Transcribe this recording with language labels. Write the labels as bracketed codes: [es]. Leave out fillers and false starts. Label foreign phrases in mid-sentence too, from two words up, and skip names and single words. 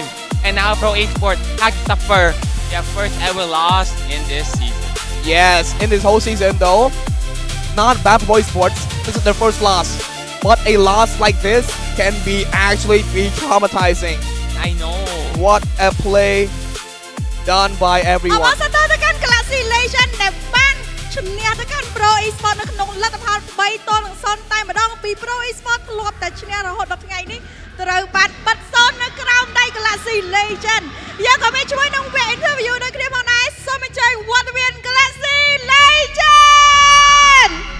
[en] And now Pro Esports had to suffer their first ever loss in this season. Yes, in this whole season though, not bad for Pro Esports. This is their first loss. But a loss like this can be actually be traumatizing. I know. What a play done by everyone. [km] អបអរសាទរទៅកាន់ Galaxy Legend ដែលបានឈ្នះទៅកាន់ Pro Esports នៅក្នុងលទ្ធផល3-0 តែម្ដងពី Pro Esports ធ្លាប់តែឈ្នះរហូតដល់ថ្ងៃនេះត្រូវបានបិទសូននៅក្រោមដៃ Galaxy Legend យើងក៏មានជាមួយនឹងវគ្គ interview នៅគ្នាផងដែរសូមអញ្ជើញវត្តមាន Galaxy Legend